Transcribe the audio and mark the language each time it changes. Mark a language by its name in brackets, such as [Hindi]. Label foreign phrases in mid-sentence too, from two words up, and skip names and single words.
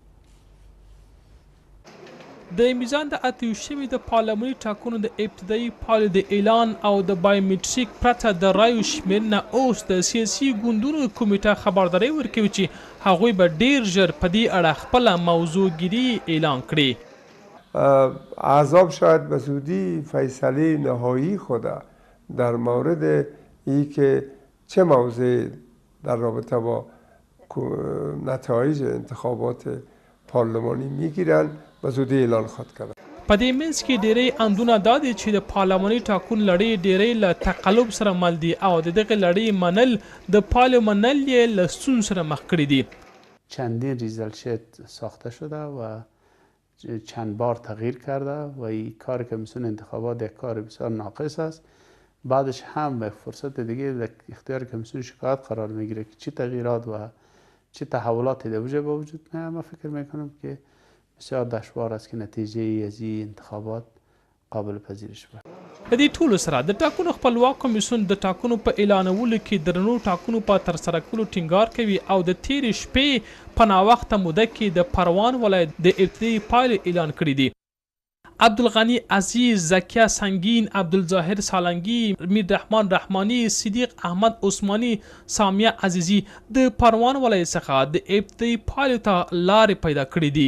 [Pashto] د میزان د اتیو شوي د پارلماني ټاکنو د ابتدایي پایلو د اعلان او د بایومټریک پرته د رایو شمېرنه اوس د سیاسي ګوندونو کمیټه خبرداری ورکوي چې هغوی به ډېر ژر په دې اړه خپله موضوعګیري اعلان کړي. [Persian] احزاب شاید به زودی فیصله نهایی خود در مورد ای که چه موضع در رابطه با نتایج انتخابات پارلمانی میگیرن به زودی اعلان خواهد کرد. [Pashto] په دې منځ کې ډېری اندونه دا دي چې د پارلماني ټاکنو لړۍ ډېری له تقلب سره مل دي او د دغې لړۍ منل د پایلو منل یې له ستونزو سره مخ کړي دي. [Persian] چندین [English] result sheet [Persian] ساخته شده و چند بار تغییر کرده و این کار کمیسیون انتخابات یک کار بسیار ناقص است. بعدش هم به فرصت دیگه در اختیار کمیسیون شکایت قرار میگیره که چه تغییرات و چه تحولاتی در وجود به وجود میاد. من فکر میکنم که بسیار دشوار است که نتیجه از این انتخابات قابل پذیرش باشه. [Pashto] د دې ټولو سره د ټاکنو خپلواک کمیسیون د ټاکنو په اعلانولو کې درنو ټاکنو په ترسره کولو ټینګار کوي او د تیرې شپې په ناوخته موده کې د پروان ولایت د ابتدایي پایلې اعلان کړي دي. عبدالغنی عزیز، زکیه سنگین، عبدالظاهر سالنگی، میررحمان رحمانی، صدیق احمد عثمانی، سامیه عزیزی د پروان ولایت څخه د ابتدایي پایلو ته لارې پیدا کړي دي.